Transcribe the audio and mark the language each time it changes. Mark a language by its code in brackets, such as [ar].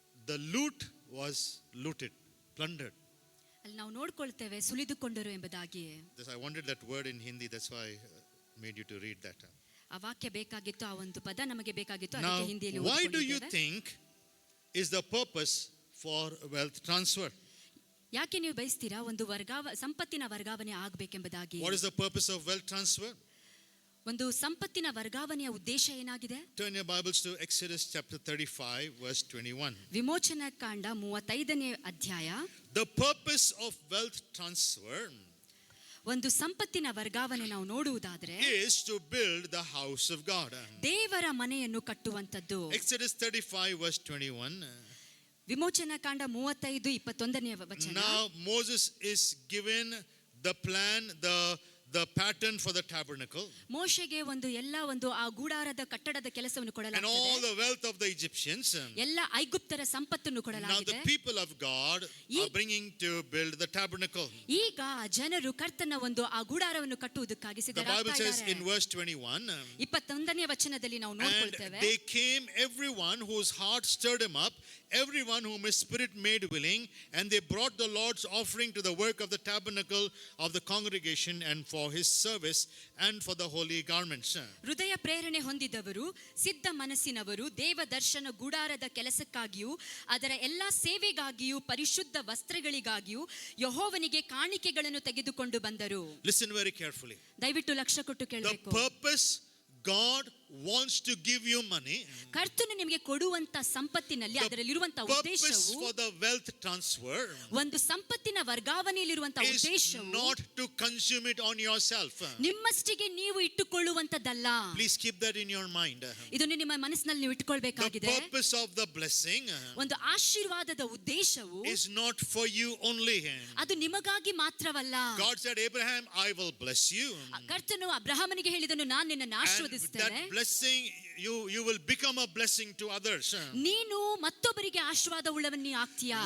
[en] The loot was looted, plundered. [kn] ಅಲ್ಲಿ ನಾವು ನೋಡ್ಕೊಳ್ತೇವೆ ಸುಲಿದುಕೊಂಡರು ಎಂಬುದಾಗಿ. [en] I wanted that word in Hindi, that's why I made you to read that. [kn] ಆ ವಾಕ್ಯ ಬೇಕಾಗಿತ್ತು, ಆ ಒಂದು ಪದ ನಮಗೆ ಬೇಕಾಗಿತ್ತು, ಅದಕ್ಕೆ ಹಿಂದಿಯಲ್ಲಿ ಓದಿಕೊಂಡಿದ್ದೇವೆ. [en] Why do you [kn] ಓದಿಕೊಂಡಿದ್ದೇವೆ. [en] think is the purpose for wealth transfer? [kn] ಯಾಕೆ ನೀವು ಬಯಸ್ತೀರಾ ಒಂದು ಸಂಪತ್ತಿನ ವರ್ಗಾವಣೆ ಆಗಬೇಕೆಂಬುದಾಗಿ? [en] What is the purpose of wealth transfer? [kn] ಒಂದು ಸಂಪತ್ತಿನ ವರ್ಗಾವಣೆಯ ಉದ್ದೇಶ ಏನಾಗಿದೆ? [en] Turn your Bibles to Exodus chapter 35 verse 21. [kn] ವಿಮೋಚನಾ ಕಾಂಡ 35ನೇ ಅಧ್ಯಾಯ. [en] The purpose of wealth transfer [kn] ಒಂದು ಸಂಪತ್ತಿನ ವರ್ಗಾವಣೆ ನಾವು ನೋಡುವುದಾದ್ರೆ [en] is to build the house of God. [kn] ದೇವರ ಮನೆಯನ್ನು ಕಟ್ಟುವಂತದ್ದು. [en] Exodus 35 verse 21. [kn] ವಿಮೋಚನಾ ಕಾಂಡ 35:21ನೇ ವಚನ. [en] Now Moses is given the plan, the pattern for the tabernacle. [kn] ಮೋಶೆಗೆ ಒಂದು ಆ ಗೂಡಾರದ ಕಟ್ಟಡದ ಕೆಲಸವನ್ನು [en] And all [kn] ಕೊಡಲಾಗಿದೆ. [en] the wealth of the Egyptians. [kn] ಎಲ್ಲ ಐಗುಪ್ತರ ಸಂಪತ್ತನ್ನು [en] Now [kn] ಕೊಡಲಾಗಿದೆ. [en] the people of God are bringing to build the tabernacle. [kn] ಈಗ ಜನರು ಕರ್ತನ ಆ ಗೂಡಾರವನ್ನು ಕಟ್ಟುವುದಕ್ಕಾಗಿ [en] The Bible says in [kn] ಸಿದ್ಧರಾಗಿದ್ದಾರೆ. [en] verse 21. [kn] 21ನೇ ವಚನದಲ್ಲಿ ನಾವು [en] And [kn] ನೋಡ್ಕೊಳ್ತೇವೆ. [en] they came, everyone whose heart stirred him up, everyone whom his spirit made willing, and they brought the Lord's offering to the work of the tabernacle of the congregation and for his service and for the holy garments. [kn] ಹೃದಯ ಪ್ರೇರಣೆ ಹೊಂದಿದವರು, ಸಿದ್ಧ ಮನಸ್ಸಿನವರು ದೇವ ದರ್ಶನ ಗುಡಾರದ ಕೆಲಸಕ್ಕಾಗಿಯೂ ಅದರ ಎಲ್ಲಾ ಸೇವೆಗಾಗಿಯೂ ಪರಿಶುದ್ಧ ವಸ್ತ್ರಗಳಿಗಾಗಿಯೂ ಯೆಹೋವನಿಗೆ ಕಾಣಿಕೆಗಳನ್ನು ತೆಗೆದುಕೊಂಡು ಬಂದರು. [en] Listen very carefully. [kn] ದಯವಿಟ್ಟು ಲಕ್ಷ್ಯ ಕೊಟ್ಟು [en] The [kn] ಕೇಳಬೇಕು. [en] purpose God wants to give you money. [kn] ಕರ್ತನು ನಿಮಗೆ ಕೊಡುವಂತ ಸಂಪತ್ತಿನಲ್ಲಿ ಅದರಲ್ಲಿರುವಂತ [en] The purpose [kn] ಉದ್ದೇಶವು, [en] for the wealth transfer [kn] ಒಂದು ಸಂಪತ್ತಿನ ವರ್ಗಾವಣೆಯಲ್ಲಿರುವಂತ [en] is [kn] ಉದ್ದೇಶವು [en] not to consume it on yourself. [kn] ನಿಮ್ಮಷ್ಟಿಗೆ ನೀವು ಇಟ್ಟುಕೊಳ್ಳುವಂತದ್ದಲ್ಲ. [en] Please keep that in your mind. [kn] ಇದನ್ನು ನಿಮ್ಮ ಮನಸ್ಸಿನಲ್ಲಿ ನೀವು [en] The [kn] ಇಟ್ಟುಕೊಳ್ಬೇಕಾಗಿದೆ. [en] purpose of the blessing [kn] ಒಂದು ಆಶೀರ್ವಾದದ ಉದ್ದೇಶವು [en] is not for you only. [kn] ಅದು ನಿಮಗಾಗಿ ಮಾತ್ರವಲ್ಲ. [en] God said, Abraham, I will bless you. [kn] ಕರ್ತನು ಅಬ್ರಹಾಮನಿಗೆ ಹೇಳಿದನು, ನಾನು ನಿನ್ನನ್ನು [en] And [kn] ಆಶೀರ್ವದಿಸ್ತೇನೆ. [en] that blessing, you will become a blessing to others. [kn] ನೀನು ಮತ್ತೊಬ್ಬರಿಗೆ ಆಶೀರ್ವಾದ ಉಳ್ಳವನ್ನೇ ಆಗ್ತೀಯಾ.